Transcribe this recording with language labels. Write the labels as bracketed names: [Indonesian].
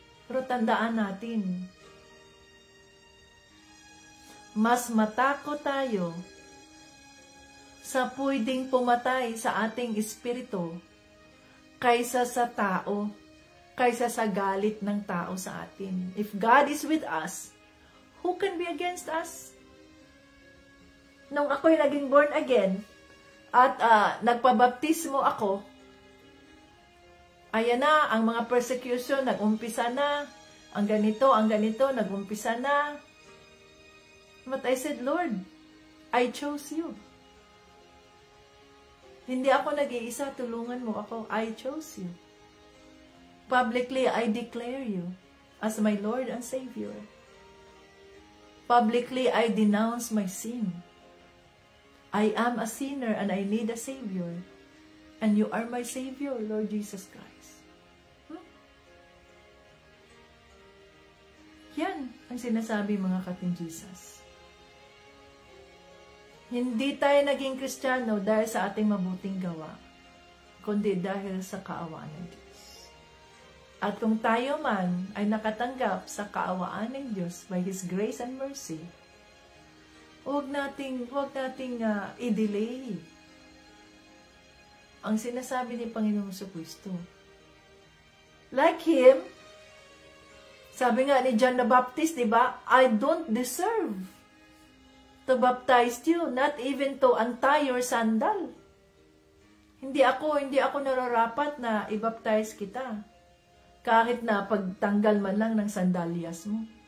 [Filipino] Pero tandaan natin, mas matakot tayo sa pwedeng pumatay sa ating espiritu kaysa sa tao, kaysa sa galit ng tao sa atin. [English] If God is with us, who can be against us? [Filipino] Nung ako'y naging born again, at nagpabaptismo ako, ayan na, ang mga persecution, nag-umpisa na, ang ganito, nag-umpisa na. [English] But I said, Lord, I chose you. [Filipino] Hindi ako nag-iisa, tulungan mo ako. [English] I chose you. Publicly, I declare you as my Lord and Savior. Publicly, I denounce my sin. I am a sinner and I need a Savior. And you are my Savior, Lord Jesus Christ. [Filipino] Yan ang sinasabi mga kating Jesus. Hindi tayo naging Kristiyano dahil sa ating mabuting gawa, kundi dahil sa kaawaan ng Diyos. At kung tayo man ay nakatanggap sa kaawaan ng Diyos [English] by His grace and mercy, [Filipino] huwag nating i-delay ang sinasabi ni Panginoong Jesucristo. [English] Like Him, [Filipino] sabi nga ni John the Baptist, diba? [English] I don't deserve to baptize you, not even to untie your sandal. [Filipino] Hindi ako nararapat na i-baptize kita. Kahit na pagtanggal man lang ng sandalyas mo.